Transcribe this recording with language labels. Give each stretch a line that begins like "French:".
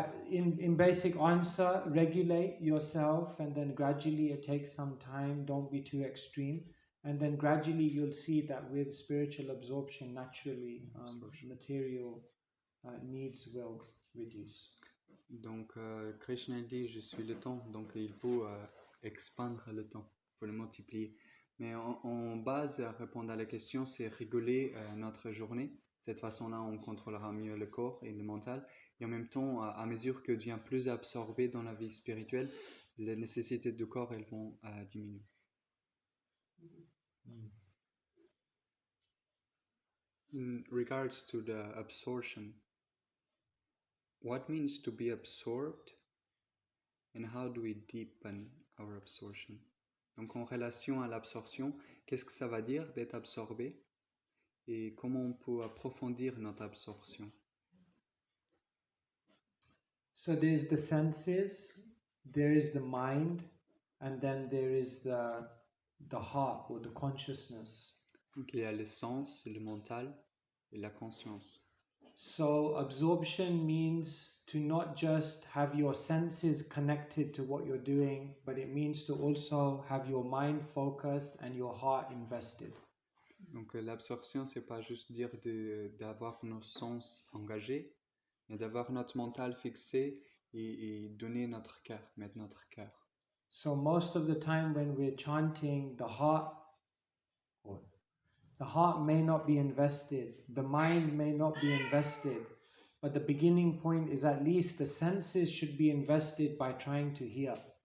English: In basic answer, regulate yourself, and then gradually it takes some time. Don't be too extreme. And then gradually you'll see that with spiritual absorption, naturally, material needs will reduce.
French: Donc, Krishna dit, je suis le temps, donc il faut expandre le temps, il faut le multiplier. Mais en base, à répondre à la question, c'est réguler notre journée. De cette façon-là, on contrôlera mieux le corps et le mental. Et en même temps, à mesure que devient plus absorbé dans la vie spirituelle, les nécessités du corps, elles vont diminuer.
English: In regards to the absorption, what means to be absorbed and how do we deepen our absorption?
French: Donc en relation à l'absorption, qu'est-ce que ça va dire d'être absorbé et comment on peut approfondir notre absorption?
English: So there's the senses, there is the mind, and then there is the heart or the consciousness.
French: Donc il y a le sens, le mental et la conscience.
English: So absorption means to not just have your senses connected to what you're doing, but it means to also have your mind focused and your heart invested.
French: Donc l'absorption, c'est pas juste dire d'avoir nos sens engagés, mais d'avoir notre mental fixé et donner notre cœur, mettre notre cœur.
English: So most of the time when we're chanting, the heart may not be invested, the mind may not be invested, but the beginning point is at least the senses should be invested by trying to hear.